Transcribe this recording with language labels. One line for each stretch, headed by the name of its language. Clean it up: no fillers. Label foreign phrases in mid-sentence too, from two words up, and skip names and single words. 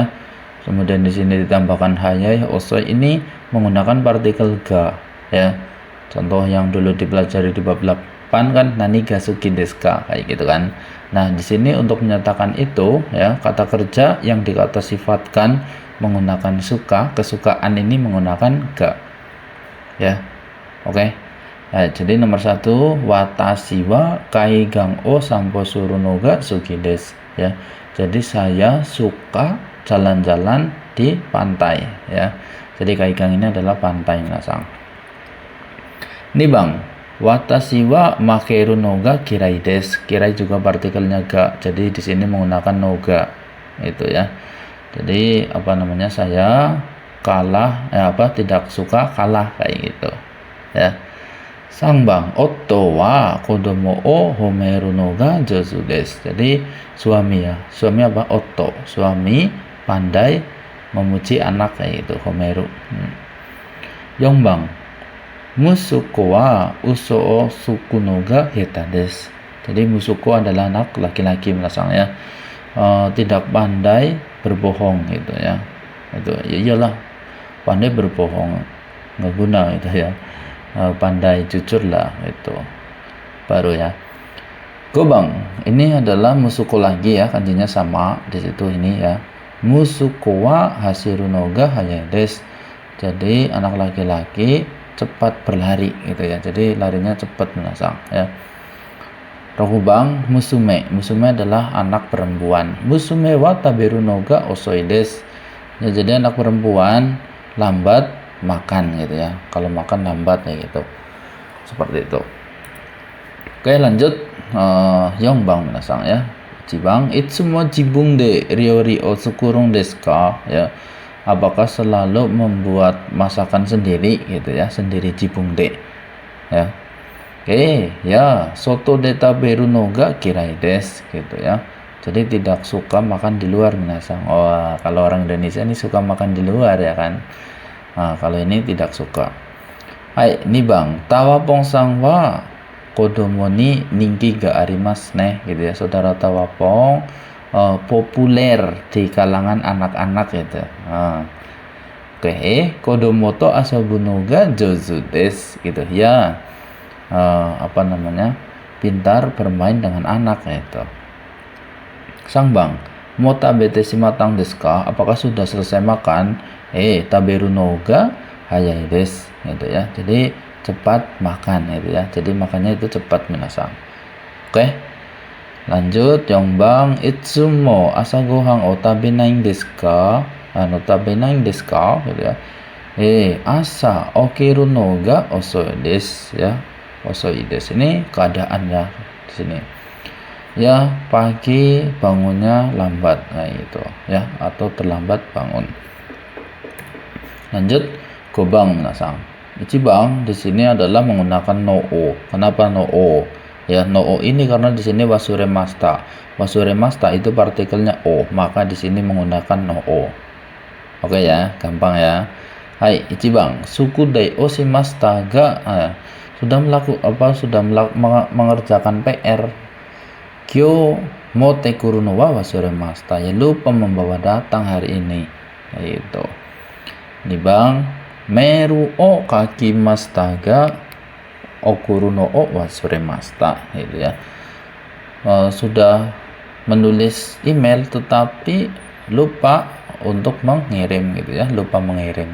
Indonesian: Kemudian di sini ditambahkan
Japanese: 速い、遅い,
Indonesian: ini menggunakan partikel ga ya. Contoh yang dulu dipelajari di bab 8 kan,
Japanese: 何が好きですか,
Indonesian: kayak gitu kan. Nah, di sini untuk menyatakan itu ya, kata kerja yang dikata sifatkan menggunakan suka, kesukaan ini menggunakan ga. Ya. Oke. Nah, jadi nomor 1,
Japanese: 私は海岸を散歩するのが好きです ya.
Indonesian: Jadi saya suka jalan-jalan di pantai ya. Jadi kaigan ini adalah pantai minasang. Ini bang,
Japanese: 私は負けるのが嫌いです.
Indonesian: Kirai juga partikelnya ga. Jadi di sini menggunakan
Japanese: のが
Indonesian: itu ya. Jadi apa namanya, saya kalah tidak suka kalah kayak gitu ya.
Japanese: 三番、夫は子供を褒めるのが上手です.
Indonesian: Jadi suami ya. Suami apa? Otto. Suami pandai memuji anak kayak gitu, homeru.
Japanese: 四番、息子は嘘をつくのが下手です.
Indonesian: Jadi musuko adalah anak laki-laki minasang ya. Tidak pandai berbohong gitu ya. Itu ya iyalah, pandai berbohong nggak guna itu ya. Pandai jujur lah itu baru ya. Gobang, ini adalah musuko lagi ya, kanjinya sama di situ ini ya.
Japanese: 息子は走るのが速いです.
Indonesian: Jadi anak laki-laki cepat berlari gitu ya. Jadi larinya cepat minasang ya. Rokubang, musume. Musume adalah anak perempuan.
Japanese: 娘は食べるのが遅いです.
Indonesian: Ya, jadi anak perempuan lambat makan gitu ya. Kalau makan lambat ya gitu. Seperti itu. Oke, lanjut. Yongbang minasang ya.
Japanese: 二番、いつも自分で料理を作るんですか ya.
Indonesian: Apakah selalu membuat masakan sendiri gitu ya. Sendiri
Japanese: 自分で
Indonesian: ya. Oke, ya,
Japanese: 外で食べるのが嫌いです
Indonesian: gitu ya. Jadi tidak suka makan di luar minasang. Oh, kalau orang Indonesia ini suka makan di luar ya kan. Nah, kalau ini tidak suka. Hai, ini bang,
Japanese: タワポンさんは子供に人気がありますね
Indonesian: gitu ya. Saudara tawapong populer di kalangan anak-anak gitu. Oke,
Japanese: 子供と遊ぶのが上手です
Indonesian: gitu ya. Apa namanya? Pintar bermain dengan anak gitu.
Japanese: 三番、もう食べてしまったんですか?
Indonesian: Apakah sudah selesai makan?
Japanese: 食べるのが速いです
Indonesian: gitu ya. Jadi cepat makan gitu ya. Jadi makannya itu cepat minasang. Oke. Lanjut, Yongbang,
Japanese: いつも朝ご飯を食べないんですか? 食べないんですか
Indonesian: gitu ya.
Japanese: 朝起きるのが遅いです ya. 遅いです
Indonesian: ini keadaan ya di sini. Ya, pagi bangunnya lambat kayak gitu ya, atau terlambat bangun. Lanjut, gobang minasang. Ichibang di sini adalah menggunakan
Japanese: のを.
Indonesian: Kenapa
Japanese: のを?
Indonesian: Ya,
Japanese: のを
Indonesian: ini karena di sini wasuremashita. Wasuremashita itu partikelnya o, maka di sini menggunakan
Japanese: のを.
Indonesian: Oke ya, gampang ya.
Japanese: はい、一番、宿題をしましたが
Indonesian: sudah mengerjakan PR.
Japanese: 今日持って来るのは忘れました.
Indonesian: Ya, lupa membawa datang hari ini. Gitu. Ini bang,
Japanese: メールを書きましたが送るのを忘れました
Indonesian: gitu ya. Sudah menulis email tetapi lupa untuk mengirim gitu ya, lupa mengirim.